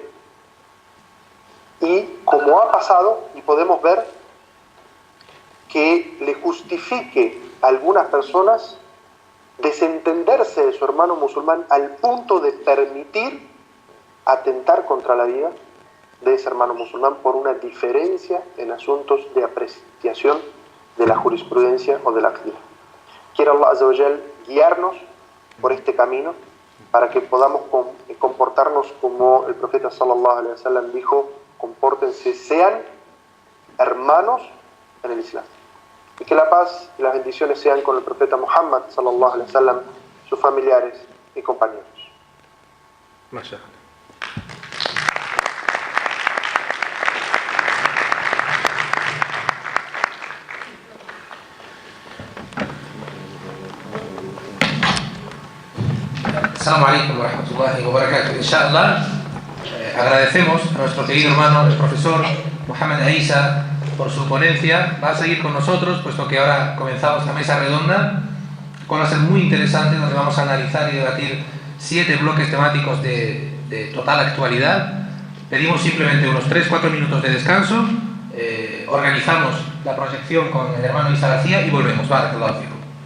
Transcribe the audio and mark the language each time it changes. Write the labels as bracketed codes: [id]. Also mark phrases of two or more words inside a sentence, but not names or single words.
[es] Y como ha pasado, y podemos ver que le justifique a algunas personas desentenderse de su hermano musulmán al punto de permitir atentar contra la vida de ese hermano musulmán por una diferencia en asuntos de apreciación de la jurisprudencia o de la aqida. Quiere [ar] الله عز وجل [es] guiarnos por este camino para que podamos comportarnos como el profeta [ar] صلى الله عليه وسلم [es] dijo: compórtense, sean hermanos en el Islam. Y que la paz y las bendiciones sean con el profeta Muhammad [ar] صلى الله عليه وسلم, [es] sus familiares y compañeros. [ar] Masha. السلام عليكم ورحمة الله وبركاته. Inshallah, [es] agradecemos a nuestro querido hermano, el profesor Mohamed Aisa, por su ponencia. Va a seguir con nosotros, puesto que ahora comenzamos la mesa redonda, que va a ser muy interesante, donde vamos a analizar y debatir 7 bloques temáticos de total actualidad. Pedimos simplemente unos 3-4 minutos de descanso, organizamos la proyección con el hermano Isa García y volvemos. [ar] بارك الله فيكم.